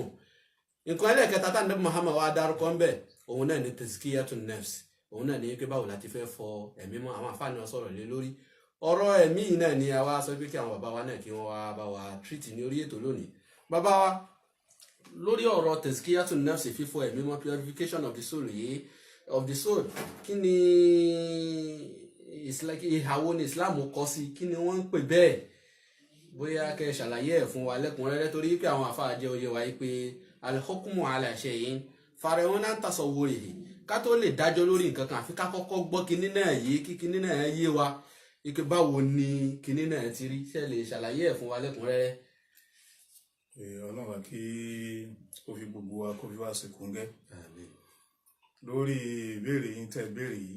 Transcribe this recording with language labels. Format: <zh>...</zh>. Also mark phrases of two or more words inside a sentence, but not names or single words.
<yo>Nǹkan ẹlẹ́ẹ̀kẹta tí Ànábì Muhammad wá dárúkọ ń bẹ̀, òun náà ni</yo> <ar>تزكية النفس.</ar> <yo>Òun náà ni pé báwo la ti fẹ́ fọ ẹ̀mí mọ́. Àwọn àfáà náà sọ̀rọ̀ lé lórí ọ̀rọ̀ ẹ̀mí náà ni a wá sọ pé kí àwọn bàbá wa náà kí wọ́n wá bá wa treat ní orí ètò lónìí. Bàbá wa, lórí ọ̀rọ̀</yo> <ar>تزكية النفس,</ar> <yo>fífọ ẹ̀mí mọ́,</yo> <en>purification of the soul</en> <yo>yìí, kí ni ìhàwó ni Islam kọ sí, kí ni wọ́n ń pè bẹ́ẹ̀, bóyá kẹ́ ṣàlàyé ẹ̀ fún wa lẹ́kùnrẹ́rẹ́, torí pé àwọn àfáà jẹ́ oyè wa pé</yo> <ar>الحكم على الشيء فرع عن تصوره,</ar> <yo>ká tó lè dájọ́ lórí nǹkan kan àfi ká kọ́kọ́ gbọ́ kinní náà yé, kí kinní náà yé wa ike báwo ni kinní náà ti rí, ṣe lè ṣàlàyé ẹ̀ fún wa lẹ́kùnrẹ́rẹ́. Ọlọ́run kí ó fi gbogbo wa kó fi wá sí kúngẹ́ lórí ìbéèrè yín tẹ́ béèrè yìí.</yo>